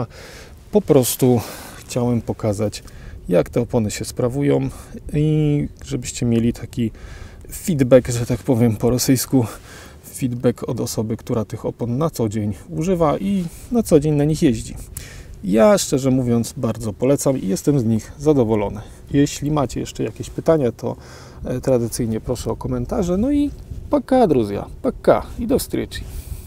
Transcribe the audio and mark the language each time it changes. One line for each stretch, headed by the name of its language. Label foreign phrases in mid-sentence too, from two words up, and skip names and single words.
Polish: Po prostu chciałem pokazać, jak te opony się sprawują i żebyście mieli taki feedback, że tak powiem po rosyjsku, feedback od osoby, która tych opon na co dzień używa i na co dzień na nich jeździ. Ja szczerze mówiąc bardzo polecam i jestem z nich zadowolony. Jeśli macie jeszcze jakieś pytania, to tradycyjnie proszę o komentarze.
Russian: Ну и пока, друзья, пока и до встречи.